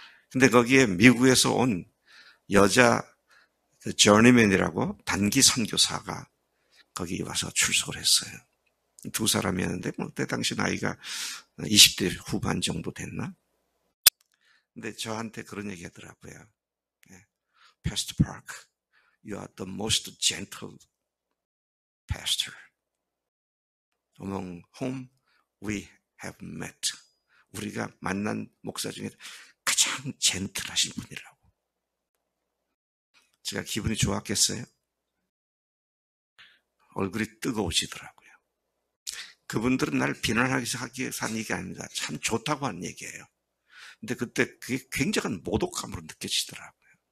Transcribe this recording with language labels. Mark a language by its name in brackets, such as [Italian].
[Korean] 근데 거기에 미국에서 온 여자 저니맨이라고 단기 선교사가 거기 와서 출석을 했어요. 두 사람이었는데 그때 당시 나이가 20대 후반 정도 됐나? 근데 저한테 그런 얘기 하더라고요. [English] Pastor Park, you are the most gentle pastor among whom we have met. [Korean] 우리가 만난 목사 중에 가장 젠틀하신 분이라고. 제가 기분이 좋았겠어요? 얼굴이 뜨거워지더라고요. 그분들은 날 비난하기 위해서 한 얘기가 아닙니다. 참 좋다고 한 얘기예요. 근데 그때 그게 굉장한 모독감으로 느껴지더라고요.